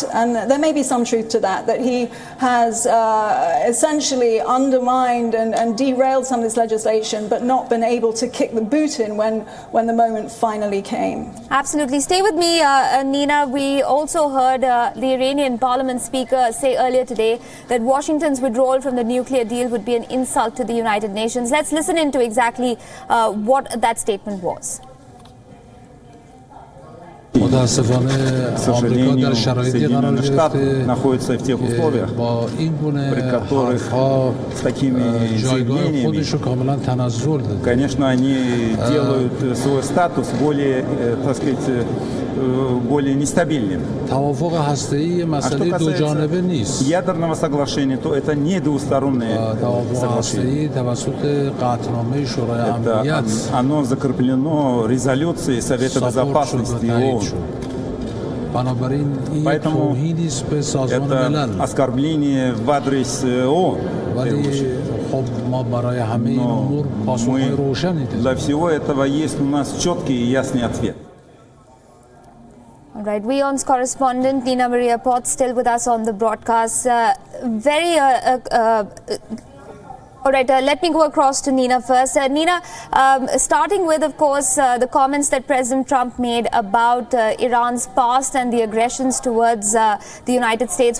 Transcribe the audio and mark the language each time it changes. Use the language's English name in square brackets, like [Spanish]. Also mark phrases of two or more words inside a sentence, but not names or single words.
[English] And there may be some truth to that, that he has essentially undermined and derailed some of this legislation, but not been able to kick the boot in when the moment finally came. Absolutely. Stay with me, Nina. We also heard the Iranian parliament speaker say earlier today that Washington's withdrawal from the nuclear deal would be an insult to the United Nations. Let's listen into exactly what that statement was. [Persian] متاسفانه آمریکا در شرایطی قرار گرفته با این گونه حرف‌ها جایگاه خودش رو کاملا تنزل داده. [Russian] Конечно, они делают свой статус более, так сказать, более нестабильным. [Persian] توافق هسته‌ای مسئله دو جانبه نیست. [Russian] Ядерного соглашения, то это не двустороннее соглашение. [Persian] توسط قطعنامه شورای امنیت. [Russian] Оно закреплено резолюцией Совета безопасности ООН. [Persian] بنابراین این توهینی است به سازمان ملل. [Russian] оскорбление в адрес ООН. [Persian] ولی خب ما برای همه این امور پاسخهای روشنی داریم. [Russian] Для всего этого есть у нас четкий и ясный ответ. [English] All right, WION's correspondent Nina Maria Potts still with us on the broadcast. All right, let me go across to Nina first. Nina, starting with, of course, the comments that President Trump made about Iran's past and the aggressions towards the United States.